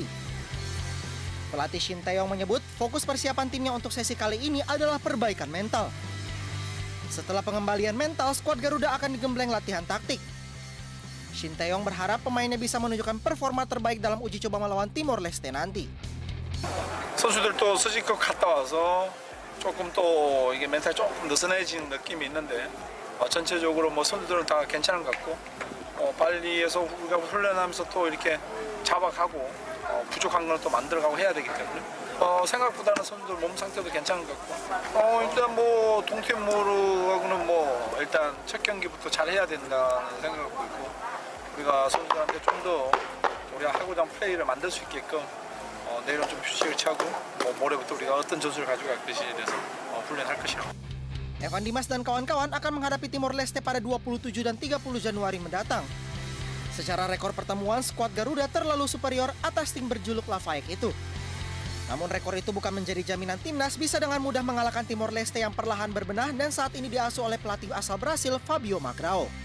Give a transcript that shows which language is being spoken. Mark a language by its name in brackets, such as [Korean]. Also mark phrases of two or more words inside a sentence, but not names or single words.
[Indonesian] Pelatih Shin Tae-yong menyebut fokus persiapan timnya untuk sesi kali ini adalah perbaikan mental. Setelah pengembalian mental, skuad Garuda akan digembleng latihan taktik. Shin Tae-yong berharap pemainnya bisa menunjukkan performa terbaik dalam uji coba melawan Timor Leste nanti. [Korean] 선수들도 수직급 갔다 와서 조금 또 이게 멘탈이 조금 느슨해진 느낌이 있는데 전체적으로 선수들은 다 괜찮은 것 같고 발리에서 우리가 훈련하면서 또 이렇게 잡아가고 부족한 걸 또 만들어가고 해야 되기 때문에 생각보다는 선수들 몸 상태도 괜찮은 것 같고 일단 뭐 동티모르하고는 뭐 일단 첫 경기부터 잘 해야 된다는 생각을 갖고 있고 우리가 선수들한테 좀 더 우리가 하고자 하는 플레이를 만들 수 있게끔 내일은 좀 휴식을 취하고 모레부터 우리가 어떤 전술을 가지고 갈 것이에 대해서 훈련할 것이라고. [Indonesian] Evan Dimas dan kawan-kawan akan menghadapi Timor Leste pada 27 dan 30 Januari mendatang. Secara rekor pertemuan, skuad Garuda terlalu superior atas tim berjuluk Lafayette itu. Namun rekor itu bukan menjadi jaminan timnas bisa dengan mudah mengalahkan Timor Leste yang perlahan berbenah dan saat ini diasuh oleh pelatih asal Brasil Fabio Magrao.